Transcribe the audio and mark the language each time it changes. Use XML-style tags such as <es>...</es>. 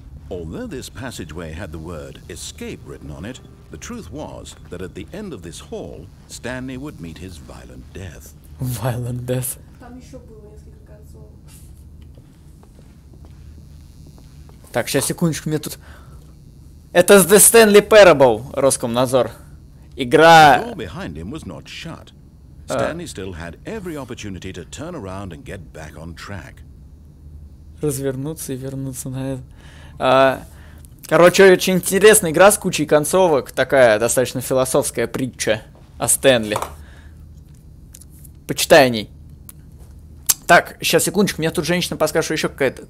<en>Although this passageway had the word escape written on it, the truth was that at the end of this hall, Stanley would meet his violent death. Violent death.</en> <ru>Там еще было несколько концов. Так, сейчас, секундочку, мне тут... Это The Stanley Parable, Роскомнадзор. Игра...</ru> <en>The door behind him was not shut. Stanley still had every opportunity to turn around and get back on track.</en> <ru>Развернуться и вернуться на это. Короче, очень интересная игра с кучей концовок. Такая достаточно философская притча о Стэнли. Почитай о ней. Так, сейчас, секундочку, мне тут женщина подскажет, что еще какая-то.</ru>